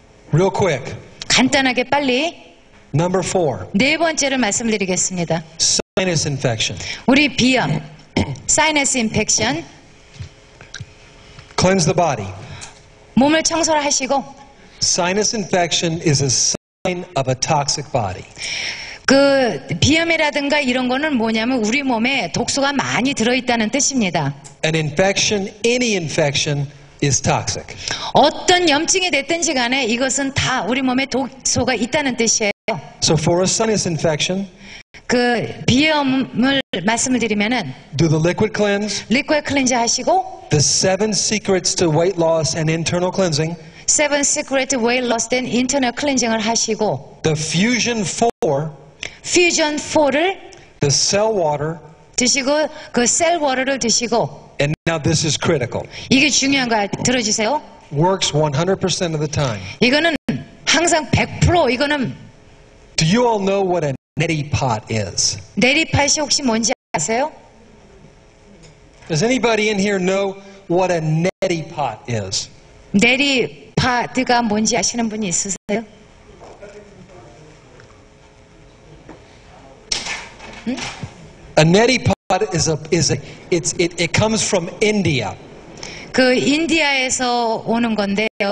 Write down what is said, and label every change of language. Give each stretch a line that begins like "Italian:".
English: Real quick,
Korean: 간단하게 빨리.
English: Number 4,
Korean: 네 번째를 말씀드리겠습니다.
English: sinus infection.
Korean: 우리 비염, 사이너스 인펙션,
English: Cleanse the body.
Korean: 몸을 청소를 하시고
English: Sinus infection is a sign of a toxic body.
Korean: 그 비염이라든가 이런 거는 뭐냐면 우리 몸에 독소가 많이 들어있다는 뜻입니다.
English: An infection, any infection, is toxic.
Korean: 어떤 염증이 됐든지 간에 이것은 다 우리 몸에 독소가 있다는 뜻이에요.
English: So for a sinus infection,
Korean: 그 비염을 말씀을 드리면은
English: do the liquid cleanse,
Korean: 리퀴드 클렌저 하시고
English: the 7 secrets to weight loss and internal cleansing,
Korean: Seven Secret Weight Loss and Internal Cleansing을 하시고
English: the fusion 4,
Korean: 퓨전 4를
English: the cell water,
Korean: 드시고 그 셀 워터를 드시고
English: and now this is critical.
Korean: 이게 중요한 거 들어주세요.
English: Works 100% of the time.
Korean: 이거는 항상 100% 이거는
English: Do you all know what a neti pot is?
Korean: 내리팟이 혹시 뭔지 아세요?
English: Does anybody in here know what a neti pot is?
Korean: 내리팟가 뭔지 아시는 분이 있으세요?
English: A neti pot it comes from India.
Korean: 그 인디아에서 오는 건데요.